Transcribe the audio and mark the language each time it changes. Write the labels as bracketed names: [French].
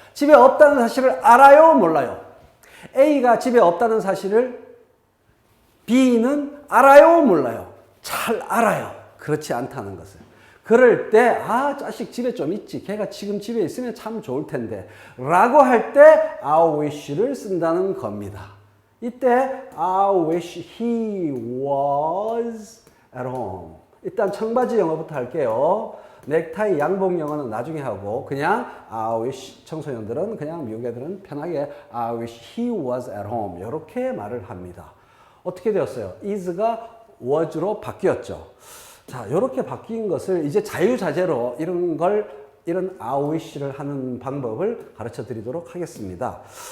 [Korean] 집에 없다는 사실을 알아요, 몰라요? A가 집에 없다는 사실을 B는 알아요, 몰라요? 잘 알아요. 그렇지 않다는 것을. 그럴 때 자식 집에 좀 있지. 걔가 지금 집에 있으면 참 좋을 텐데 라고 할 때 I wish를 쓴다는 겁니다. 이때 [English] I wish he was at home. [Korean] 일단 청바지 영어부터 할게요. 넥타이 양복 영어는 나중에 하고, 그냥 I wish, 청소년들은 그냥 미국 애들은 편하게 [English] I wish he was at home [Korean] 이렇게 말을 합니다. 어떻게 되었어요? is가 was로 바뀌었죠. 자, 이렇게 바뀐 것을 이제 자유자재로 이런 I wish를 하는 방법을 가르쳐 드리도록 하겠습니다.